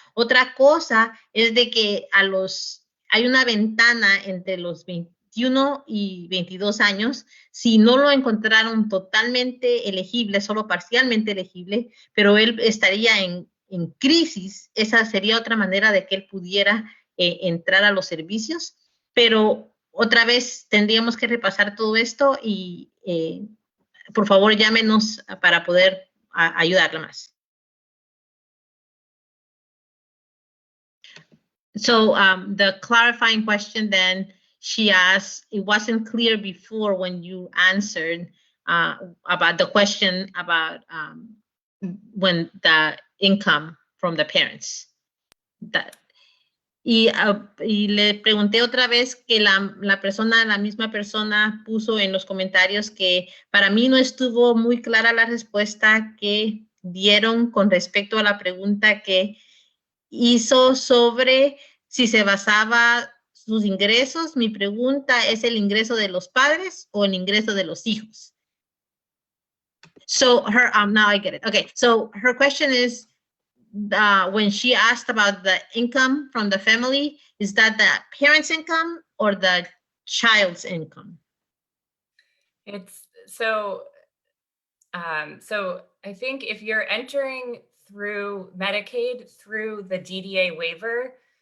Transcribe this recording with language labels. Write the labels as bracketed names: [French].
[Spanish] Otra cosa es de que hay una ventana entre los 21 y 22 años, si no lo encontraron totalmente elegible, solo parcialmente elegible, pero él estaría en crisis, esa sería otra manera de que él pudiera entrar a los servicios, pero otra vez tendríamos que repasar todo esto y por favor llámenos para poder ayudarle más. [English] So the clarifying question then, she asked, it wasn't clear before when you answered about the question about when the income from the parents. [Spanish] Y le pregunté otra vez que la misma persona puso en los comentarios que para mí no estuvo muy clara la respuesta que dieron con respecto a la pregunta que hizo sobre si se basaba sus ingresos. Mi pregunta es el ingreso de los padres o el ingreso de los hijos. [English] So now I get it. Okay, so her question is, when she asked about the income from the family, is that the parent's income or the child's income? It's so I think if you're entering through Medicaid through the DDA waiver,